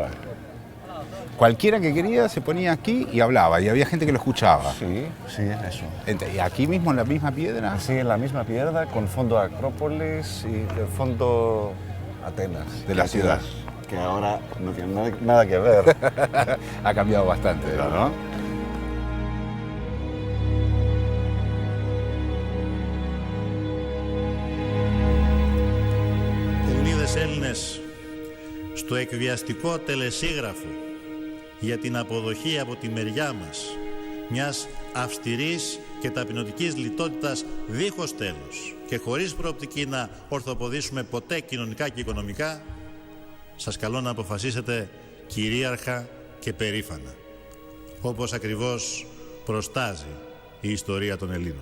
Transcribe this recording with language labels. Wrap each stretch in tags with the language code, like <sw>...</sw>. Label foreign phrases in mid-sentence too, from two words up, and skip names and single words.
<es>Cualquiera que quería se ponía aquí y hablaba, y había gente que lo escuchaba. Sí, eso. ¿Y aquí mismo, en la misma piedra? Sí, en la misma piedra, con fondo Acrópolis y el fondo Atenas. De la ciudad. Que ahora no tiene nada que ver. Ha cambiado bastante, ¿no?</es> <el>Ελληνίδες Έλληνες, στο εκβιαστικό τελεσίγραφο για την αποδοχή από τη μεριά μας μιας αυστηρής και ταπεινωτικής λιτότητας δίχως τέλος και χωρίς προοπτική να ορθοποδήσουμε ποτέ κοινωνικά και οικονομικά, σας καλώ να αποφασίσετε κυρίαρχα και περήφανα, όπως ακριβώς προστάζει η ιστορία των Ελλήνων.</el>